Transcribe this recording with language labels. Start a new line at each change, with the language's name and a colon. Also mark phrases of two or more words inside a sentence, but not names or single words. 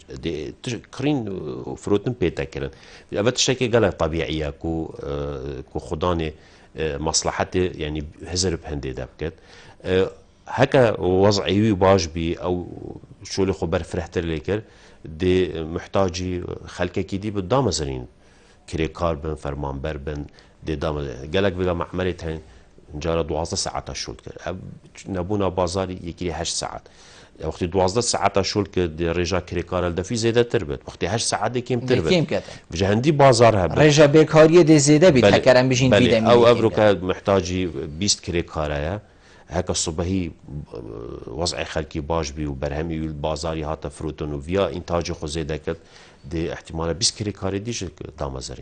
Kurdish: کڕین فرۆتن پێتەکردن ئەوە تشتێکی گەلک طبیعیە کو خوددانێ مەسلحەتێ ینی هزر هەندێدا بکرد هەکە وەزعیوی باش بی ئەو شۆلی خۆ بەرفرەتر لێ کرد دێ محتاجی خەلکێکی دی بە دامەزرین کرێکار بن فەرمانبەر بن دێ گەلک بگە مەحمەلێت هەن جارە 12 ساعتا شول کرد نەبوونا بازاری یەکی 8 ساعت وقتی 12 ساعتا شول کرد ڕێژا کرێکارە دەفی زێدەتر بێت وقتی 8 ساعت کێمتر بێت هەندی بازار هەبێت ڕێژە بێکاریە دێ زێدە بیت هەکەران بژین ئەو ئەڤروکە محتاجی 20 کرێکارەیە هەکە سوبەهی وەزعی خەلکی باش بی و بەرهەمی بازاری هاتە فرۆتن و ڤیا ئینتاجی خۆ زێ دەکرد دێ احتیمالە 20 کرێکاری دیش دامەزەرین